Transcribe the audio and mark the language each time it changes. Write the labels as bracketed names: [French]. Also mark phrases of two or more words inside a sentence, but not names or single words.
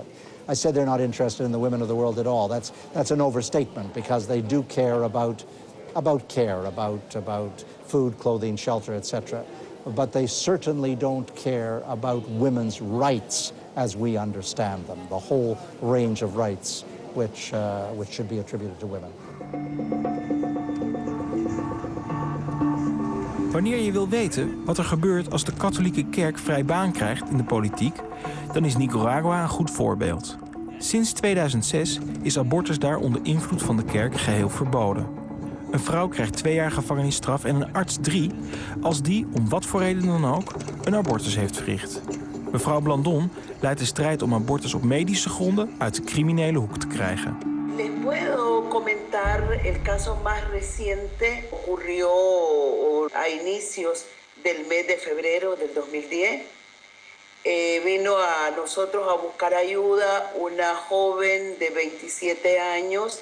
[English] I said they're not interested in the women of the world at all. That's an overstatement because they do care about food, clothing, shelter, etc. But they certainly don't care about women's rights as we understand them, the whole range of rights which should be attributed to women. [Dutch] Wanneer je wil weten wat er gebeurt als de katholieke kerk vrij baan krijgt in de politiek, dan is Nicaragua een goed voorbeeld. Sinds 2006 is abortus daar onder invloed van de kerk geheel verboden. Een vrouw krijgt 2 jaar gevangenisstraf en een arts 3... als die, om wat voor reden dan ook, een abortus heeft verricht. Mevrouw Blandon leidt de strijd om abortus op medische gronden uit de criminele hoek te krijgen. [Spanish] Les puedo comentar el caso más reciente. Ocurrió a inicios del mes de febrero del 2010. Vino a nosotros a buscar ayuda una joven de 27 años.